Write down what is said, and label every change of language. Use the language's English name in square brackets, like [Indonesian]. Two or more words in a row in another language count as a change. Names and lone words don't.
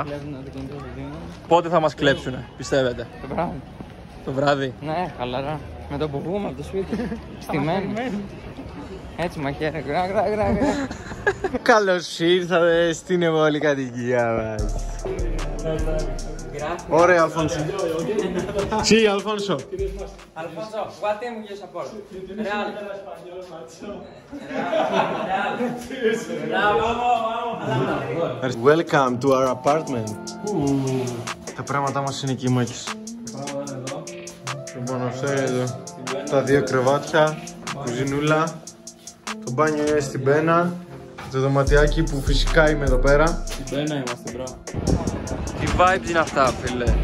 [Greek] Πότε θα μας κλέψουνε, πιστεύετε? Το βράδυ. Το βράδυ. Ναι, χαλαρά. Με το που βγούμε από το σπίτι. Στημένο. Έτσι μαχαίρε. Γρά. Καλώς ήρθατε στην ευόλη κατοικία μας. Ωραία, Αλφόνσο. [Spanish] Sí, Alfonso. Alfonso, ¿cuál tengo yo esa por? Real. [English] Welcome to our apartment. [Greek] Τα πράγματά μας είναι εκεί, Μάκης. Λοιπόν, αυτό είναι εδώ. Τα 2 κρεβάτια, κουζινούλα. Το μπάνιο είναι στην πένα. Το δωματιάκι που φυσικά είμαι εδώ πέρα. Στην πένα είμαστε, μπρο. Τι vibes είναι αυτά, φίλε?